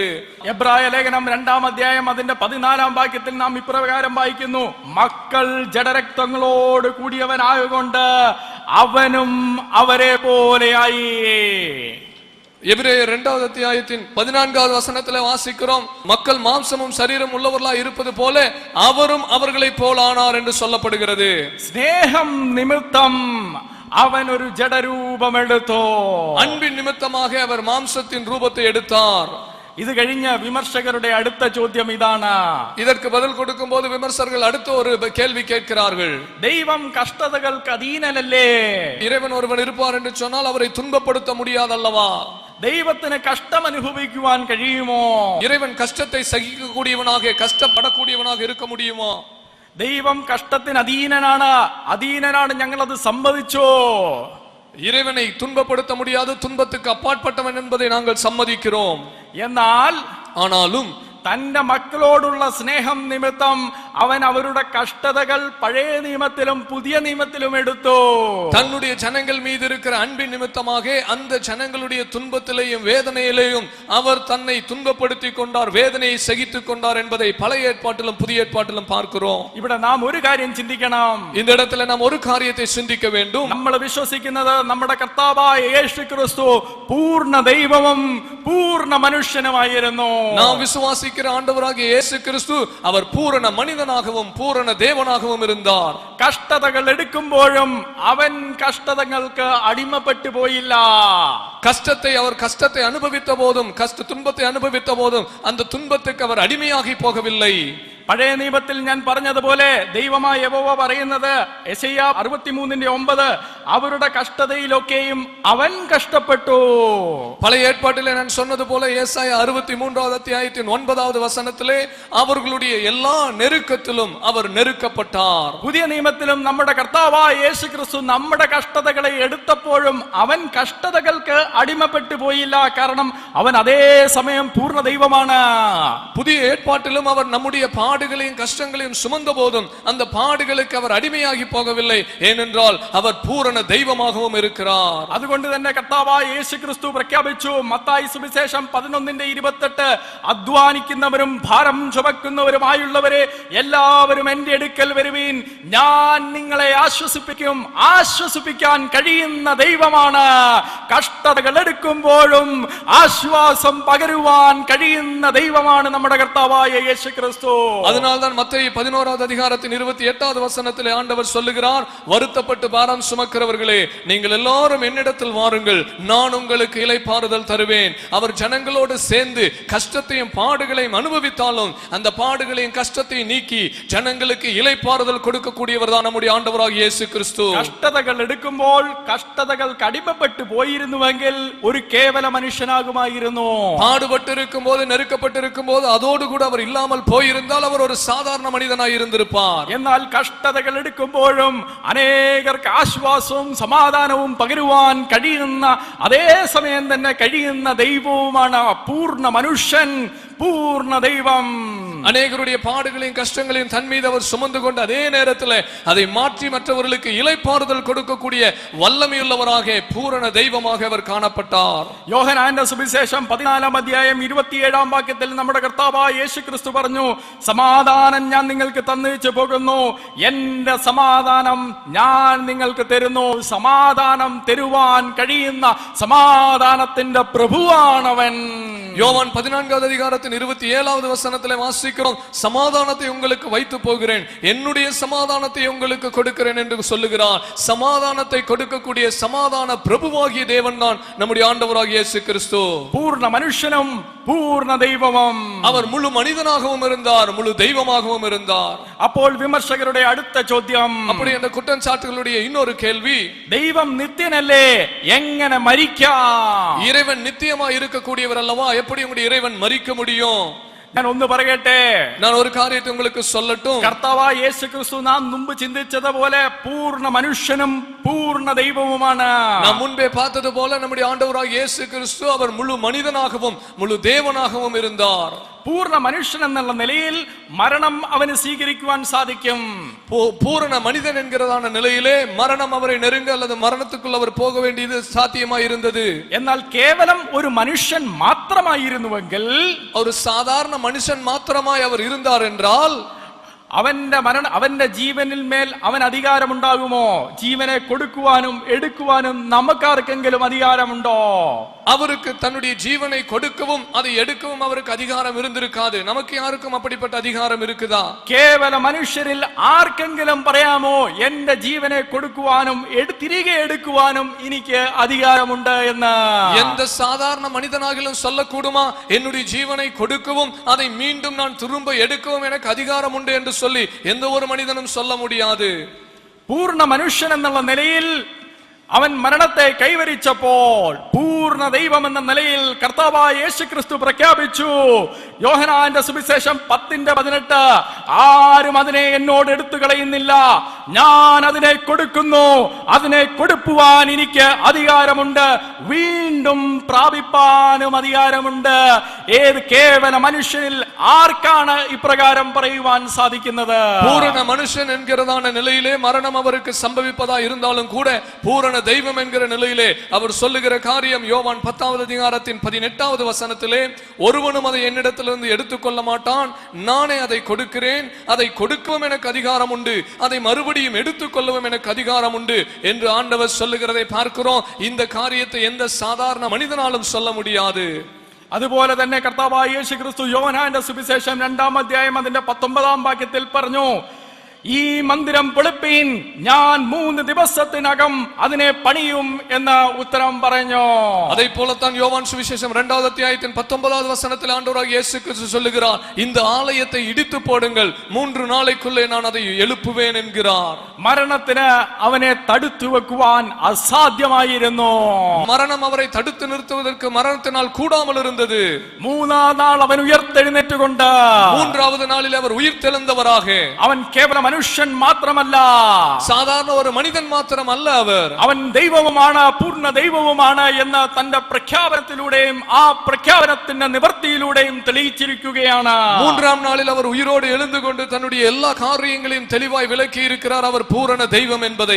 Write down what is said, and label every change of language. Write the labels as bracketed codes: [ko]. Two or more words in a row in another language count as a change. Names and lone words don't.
[ml] എബ്രായ ലേഖനം 2-ാം അധ്യായം അതിന്റെ 14-ാം വാക്യത്തിൽ നാം ഇപ്രകാരം വായിക്കുന്നു, മക്കൾ ജഡരക്തങ്ങളോട് കൂടിയവനായതുകൊണ്ട് അവനും അവരെ പോലെയായി. [ta] எபிரேயர் 2வது அத்தியாயத்தின் 14வது வசனத்திலே வாசிக்கிறோம், மக்கள் மாம்சமும் சரீரம் உள்ளவர்களாய் இருப்பது போல அவரும் அவர்களை போல் ஆனார் என்று சொல்லப்படுகிறது. [ml] സ്നേഹം നിമിത്തം അവൻ ഒരു ജഡരൂപമെടുത്തു. [ta] அன்பின் நிமித்தமாக அவர் மாம்சத்தின் ரூபத்தை எடுத்தார். [ml] ഇത് കഴിഞ്ഞ വിമർശകരുടെ അടുത്ത ചോദ്യം ഇതാണ്. [ta] இதற்கு பதில் கொடுக்கும் போது விமர்சகர்கள் அடுத்த ஒரு கேள்வி கேட்கிறார்கள், [ml] ദൈവം കഷ്ടതകൾക്ക് അധീനനല്ലേ? [ta] இறைவன் ஒருவன் இருப்பார் என்று சொன்னால் அவரை துன்பப்படுத்த முடியாதல்லவா? [ml] ദൈവത്തിന് കഷ്ടം അനുഭവിക്കുവാൻ കഴിയുമോ? [ta] இறைவன் கஷ்டத்தை சகிக்கக்கூடியவனாக கஷ்டப்படக்கூடியவனாக இருக்க முடியுமா? [ml] ദൈവം കഷ്ടത്തിന് അധീനനാണ്, ഞങ്ങളത് സമ്മതിച്ചോ? [ta] இறைவனை துன்பப்படுத்த முடியாது, துன்பத்துக்கு அப்பாற்பட்டவன் என்பதை நாங்கள் சம்மதிக்கிறோம். [ml] ആനാലും തന്റെ മക്കളോടുള്ള സ്നേഹം നിമിത്തം അവൻ അവരുടെ കഷ്ടതകൾ പഴയ നിയമത്തിലും പുതിയ നിയമത്തിലും എടുത്തു. [ta] தன்னுடைய ஜனங்கள் மீது இருக்கிற அன்பின் நிமித்தமாக அந்த ஜனங்களுடைய துன்பத்திலேயும் வேதனையிலேயும் அவர் தன்னை துன்பப்படுத்திக் கொண்டார், வேதனையை சகித்துக் கொண்டார் என்பதை பழைய ஏற்பாட்டிலும் புதிய ஏற்பாட்டிலும் பார்க்கிறோம். [ml] ഇവിടെ നാം ഒരു കാര്യം ചിന്തിക്കണം. [ta] இந்த இடத்துல நாம் ஒரு காரியத்தை சிந்திக்க வேண்டும். [ml] നമ്മൾ വിശ്വസിക്കുന്നത് നമ്മുടെ കർത്താവായ യേശു ക്രിസ്തു പൂർണ്ണ ദൈവവും പൂർണ്ണ മനുഷ്യനുമായിരുന്നു. [ta] நாம் விசுவாசிக்கிற ஆண்டவராகிய இயேசு கிறிஸ்து அவர் பூரண மனிதனாகவும் பூரண தேவனாகவும் இருந்தார். [ml] കഷ്ടതകൾ എടുക്കുമ്പോഴും അവൻ കഷ്ടതകൾക്ക് അടിമപ്പെട്ടു പോയില്ല. [ta] கஷ்டத்தை அவர் கஷ்டத்தை அனுபவித்த போதும் துன்பத்தை அனுபவித்த போதும் அந்த துன்பத்துக்கு அவர் அடிமையாகி போகவில்லை. [ml] പഴയ നിയമത്തിൽ ഞാൻ പറഞ്ഞതുപോലെ ദൈവമായ യഹോവ പറയുന്നത് യെശയ്യാ 63:9 അവരുടെ കഷ്ടതയിലൊക്കെയും അവൻ കഷ്ടപ്പെട്ടു. [ta] பழைய ஏற்பாட்டிலே நான் சொன்னது போல ஏசாயா 63வது அத்தியாயத்தின் 9வது வசனத்திலே அவர்களுடைய எல்லா நெருக்கத்திலும் அவர் நெருக்கப்பட்டார். [ml] പുതിയ നിയമത്തിലും നമ്മുടെ കർത്താവായ യേശു ക്രിസ്തു നമ്മുടെ കഷ്ടതകളെ എടുത്തപ്പോഴും അവൻ കഷ്ടതകൾക്ക് അടിമപ്പെട്ടു പോയില്ല. കാരണം അവൻ അതേ സമയം പൂർണ്ണ ദൈവമാണ്. [ta] புதிய ஏற்பாட்டிலும் அவர் நம்முடைய பாடுகளையும் கஷ்டங்களையும் சுமந்த போதும் அந்த பாடுகளுக்கு அவர் அடிமையாகி போகவில்லை. ஏனென்றால் அவர் பூரண தெய்வமாகவும் இருக்கிறார். [ml] അതുകൊണ്ട് തന്നെ കർത്താവായ യേശു ക്രിസ്തു പ്രഖ്യാപിച്ചു, മത്തായി സുവിശേഷം 11:28, അധ്വാനിക്കുന്നവരും ഭാരം ചുമക്കുന്നവരുമായുള്ളവരെ എല്ലാവരും എന്റെ അടുക്കൽ വരുവീൻ, ഞാൻ നിങ്ങളെ ആശ്വസിപ്പിക്കും. ആശ്വസിപ്പിക്കാൻ കഴിയുന്ന ദൈവമാണ്. കഷ്ടതകൾ എടുക്കുമ്പോഴും ആശ്വാസം പകരുവാൻ കഴിയുന്ന ദൈവമാണ് നമ്മുടെ കർത്താവായ യേശു ക്രിസ്തു. [ta] அதனால்தான் மத்தேயு 11வது அதிகாரத்தின் 28வது வசனத்திலே ஆண்டவர் சொல்லுகிறார், வருத்தப்பட்டு பாரம் சுமக்கிறவர்களே நீங்கள் எல்லாரும் என்னிடத்தில் வாருங்கள், நான் உங்களுக்கு இளைப்பாறுதல் தருவேன். அவர் ஜனங்களோடு சேர்ந்து கஷ்டத்தையும் பாடுகளையும் அனுபவித்தாலும் அந்த பாடுகளையும் கஷ்டத்தையும் நீக்கி ஜனங்களுக்கு இளைப்பாறுதல் கொடுக்கக்கூடியவர் தான் நம்முடைய ஆண்டவராகிய இயேசு கிறிஸ்து. [ml] കഷ്ടതകൾ എടുക്കുമ്പോൾ കഷ്ടതകൾ കടിമപ്പെട്ടു പോയിരുന്നുവെങ്കിൽ ഒരു കേവല മനുഷ്യനാകുമായിരുന്നു. [ta] பாடுபட்டு இருக்கும்போது நெருக்கப்பட்டு இருக்கும்போது அதோடு கூட அவர் இல்லாமல் போயிருந்தால் அவர் ஒரு சாதாரண மனிதனாய் இருந்திருப்பார். [ml] എന്നാൽ കഷ്ടതകൾ എടുക്കുമ്പോഴും അനേകർക്ക് ആശ്വാസവും സമാധാനവും പകരുവാൻ കഴിയുന്ന അതേ സമയം തന്നെ കഴിയുന്ന ദൈവവുമാണ് പൂർണ്ണ മനുഷ്യൻ, [ta] பூர்ண தெய்வம். அநேகருடைய பாடுகளையும் கஷ்டங்களையும் தன் மீது அவர் சுமந்து கொண்டு அதே நேரத்தில் அதை மாற்றி மற்றவர்களுக்கு இளைப்பாறுதல் கொடுக்கக்கூடிய வல்லமையுள்ளவராக பூரண தெய்வமாக அவர் காணப்பட்டார். [ml] യോഹന്നാന്റെ സുവിശേഷം 14-ാം അധ്യായം 27-ാം വാക്യത്തിൽ നമ്മുടെ കർത്താവായ യേശു ക്രിസ്തു പറഞ്ഞു, സമാധാനം ഞാൻ നിങ്ങൾക്ക് തന്നേച്ചു പോകുന്നു, എന്റെ സമാധാനം ഞാൻ നിങ്ങൾക്ക് തരുന്നു. സമാധാനം തരുവാൻ കഴിയുന്ന സമാധാനത്തിന്റെ പ്രഭുവാണവൻ. [ta] யோவான் 14வது அதிகாரத்தின் 27வது வசனத்திலே வாசிக்கிறோம், சமாதானத்தை உங்களுக்கு வைத்து போகிறேன், என்னுடைய சமாதானத்தை உங்களுக்கு கொடுக்கிறேன் என்று சொல்லுகிறார். சமாதானத்தை கொடுக்கக்கூடிய சமாதான பிரபுவாகிய தேவன் தான் நம்முடைய ஆண்டவராகிய இயேசு கிறிஸ்து. பூர்ண மனுஷனும் பூர்ண தெய்வமும். அவர் முழு மனிதனாகவும் இருந்தார், முழு தெய்வமாகவும் இருந்தார். [ml] അപ്പോൾ വിമർശകരുടെ അടുത്ത ചോദ്യം, [ta] அப்படி அந்த குற்றச்சாட்டுகளுடைய இன்னொரு கேள்வி, [ml] ദൈവം നിത്യനല്ലേ, എങ്ങനെ മരിക്കാം? [ta] இறைவன் நித்தியமா இருக்கக்கூடியவர் அல்லவா, எப்படி உங்களுடைய இறைவன் மரிக்க முடியும்? [ml] ഞാൻ ഒന്ന് പറയട്ടെ, [ta] நான் ஒரு காரியத்தை உங்களுக்கு சொல்லட்டும். [ml] കർത്താവായ യേശു ക്രിസ്തു നാം മുമ്പ് ചിന്തിച്ചതുപോലെ പൂർണ്ണ മനുഷ്യനും പൂർണ്ണ ദൈവവുമാണ്. [ta] நாம் முன்பே பார்த்தது போல நம்முடைய ஆண்டவராகிய இயேசு கிறிஸ்து அவர் முழு மனிதனாகவும் முழு தேவனாகவும் இருந்தார். [ml] പൂർണ്ണ മനുഷ്യൻ എന്നുള്ള നിലയിൽ മരണം അവന് സ്വീകരിക്കുവാൻ സാധിക്കും. [ta] பூரண மனிதன் என்கிறதான நிலையிலே மரணம் அவரை நெருங்க அல்லது மரணத்துக்குள் அவர் போக வேண்டியது சாத்தியமாய் இருந்தது. [ml] എന്നാൽ കേവലം ഒരു മനുഷ്യൻ മാത്രമായിരുന്നുവെങ്കിൽ, [ta] ஒரு சாதாரண மனுஷன் மாத்திரமாய் அவர் இருந்தார் என்றால் [ml] അവന്റെ ജീവനിൽ മേൽ അവൻ അധികാരമുണ്ടാകുമോ? ജീവനെ കൊടുക്കുവാനും എടുക്കുവാനും നമുക്കാർക്കെങ്കിലും അധികാരമുണ്ടോ? [ta] அவருக்கு தன்னுடைய ஜீவனை கொடுக்கவும் அதை எடுக்கவும் அவருக்கு அதிகாரம் இருந்திருக்காது. நமக்கு யாருக்கும் அப்படிப்பட்ட அதிகாரம் இருக்குதா? [ml] കേവല മനുഷ്യരിൽ ആർക്കെങ്കിലും പറയാമോ, എന്റെ ജീവനെ കൊടുക്കുവാനും തിരികെ എടുക്കുവാനും എനിക്ക് അധികാരമുണ്ട് എന്ന്? [ta] எந்த சாதாரண மனிதனாகிலும் சொல்லக்கூடுமா, என்னுடைய ஜீவனை கொடுக்கவும் அதை மீண்டும் நான் திரும்ப எடுக்கவும் எனக்கு அதிகாரம் உண்டு என்று சொல்லி எந்த ஒரு மனிதனும் சொல்ல முடியாது. [ml] പൂർണ്ണ മനുഷ്യൻ എന്നുള്ള നിലയിൽ അവൻ മരണത്തെ കൈവരിച്ചപ്പോൾ പൂർണ്ണ ദൈവം എന്ന നിലയിൽ കർത്താവായ യേശു ക്രിസ്തു പ്രഖ്യാപിച്ചു, യോഹന്നാന്റെ സുവിശേഷം 10:18, ആരും അതിനെ എന്നോട് എടുത്തു കളയുന്നില്ല, ഞാൻ അതിനെ കൊടുക്കുന്നു, അതിനെ കൊടുക്കുവാൻ എനിക്ക് അധികാരമുണ്ട്, വീണ്ടും പ്രാപിപ്പാനും അധികാരമുണ്ട്. ഏത് കേവല മനുഷ്യനിൽ ആർക്കാണ് ഇപ്രകാരം പറയുവാൻ സാധിക്കുന്നത്? [ta] பூரண மனுஷன் என்கிறதான நிலையிலே மரணம் அவருக்கு சம்பவிப்பதா இருந்தாலும் கூட பூரண தெய்வம் என்கிற நிலையிலே அவர் சொல்லுகிற காரியம் யோவான் 10வது அதிகாரத்தின் 18வது வசனத்திலே, ஒருவனும் அதை என்னிடத்திலிருந்து எடுத்துக்கொள்ள மாட்டான், நானே அதை கொடுக்கிறேன், அதை கொடுக்கவும் எனக்கு அதிகாரம் உண்டு, அதை மறுபடியும் எடுத்துக்கொள்ளவும் எனக்கு அதிகாரம் உண்டு என்று ஆண்டவர் சொல்லுகிறதை பார்க்கிறோம். இந்த காரியத்தை எந்த சாதாரண மனிதனாலும் சொல்ல முடியாது. [ml] അതുപോലെ തന്നെ കർത്താവായ യേശു ക്രിസ്തു യോഹന്നാന്റെ സുവിശേഷം 2-ാം അധ്യായം അതിന്റെ 19-ാം വാക്യത്തിൽ പറഞ്ഞു, ഈ മന്ദിരം പൊളിപ്പീൻ, ഞാൻ 3 ദിവസത്തിനകം അതിനെ പണിയും എന്ന് ഉത്തരം പറഞ്ഞു. [ta] அதை போலத்தான் யோவான் சுவிசேஷம் 2வது அத்தியாயத்தின் 19வது வசனத்தில் ஆண்டவராகிய இயேசு கிறிஸ்து சொல்லுகிறார், இந்த ஆலயத்தை இடித்து போடுங்கள், 3 நாளைக்குள்ளே நான் அதை எழுப்புவேன் என்கிறார். [ml] മരണത്തിന് അവനെ തടുത്തു വെക്കുവാൻ അസാധ്യമായിരുന്നു. [ta] மரணம் அவரை தடுத்து நிறுத்துவதற்கு மரணத்தினால் கூடாமல் இருந்தது. [ml] 3ஆം നാൾ അവൻ ഉയർത്തെഴുന്നേറ്റുകൊണ്ട് [ta] 3வது நாளில் அவர் உயிர் தெழுந்தவராக, [ml] അവൻ കേവലം മനുഷ്യൻ മാത്രമല്ല, സാധാരണ ഒരു മനുഷ്യൻ മാത്രമല്ല, അവൻ ദൈവവുമാണ്, പൂർണ്ണ ദൈവവുമാണ് എന്ന് തന്റെ പ്രഖ്യാപനത്തിലൂടെയും ആ പ്രഖ്യാപനത്തിന്റെ നിവൃത്തിയിലൂടെയും തെളിയിച്ചിരിക്കുകയാണ്. [ta] 3ஆம் நாளில் அவர் உயிரோடு எழுந்து கொண்டு தன்னுடைய எல்லா காரியங்களையும் தெளிவாய் விளக்கி இருக்கிறார், அவர் பூரண தெய்வம் என்பதை.